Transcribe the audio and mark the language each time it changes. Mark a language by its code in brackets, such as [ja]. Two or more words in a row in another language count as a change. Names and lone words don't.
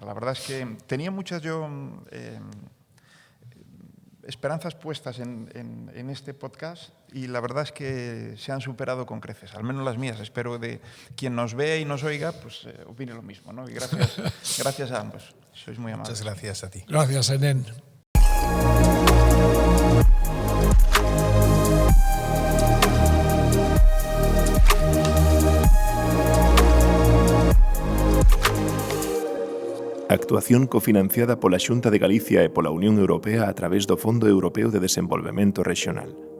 [es] La verdad es que tenía muchas esperanzas puestas en este podcast y la verdad es que se han superado con creces, al menos las mías. Espero de quien nos vea y nos oiga, pues opine lo mismo, ¿no? Y gracias a ambos. Sois muy amables. Muchas gracias a ti. Gracias, Enén. [gl] Actuación cofinanciada pola Xunta de Galicia e pola Unión Europea a través do Fondo Europeo de Desenvolvemento Rexional.